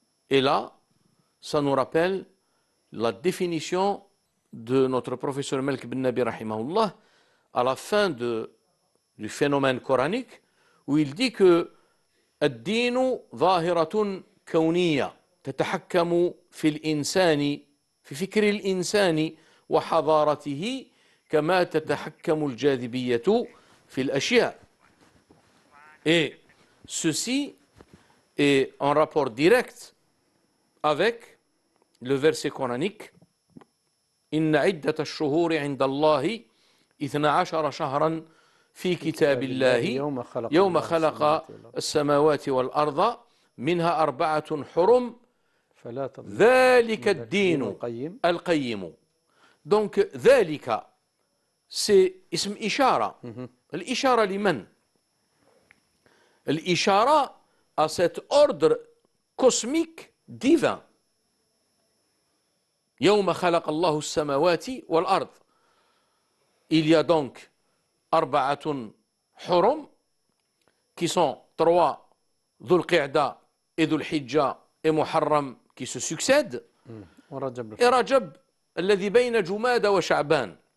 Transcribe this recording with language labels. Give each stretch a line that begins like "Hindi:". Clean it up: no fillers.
French: Et là, ça nous rappelle la définition de notre professeur Malik bin Nabi rahimahullah à la fin du phénomène coranique où il dit que
Arabic: الدين ظاهرة كونية تتحكم في الإنسان في فكر الإنسان وحضارته كما تتحكم الجاذبية في الأشياء.
French: Et ceci est en rapport direct avec le verset coranique
Arabic: إن عدة الشهور عند الله 12 شهرا في كتاب الله يوم خلق السماوات والأرض منها 4 حرم ذلك الدين القيم.
French: Donc ذلك c'est اسم إشارة.
Arabic: الإشارة لمن؟ الإشارة
French: à cet ordre cosmique divin.
Arabic: يوم خلق الله السماوات والأرض.
French: Il y a donc 4 حرم qui sont 3 ذو القعدة et ذو الحجة et محرم qui se succèdent et Rajab
Arabic: الذي بين جمادى وشعبان.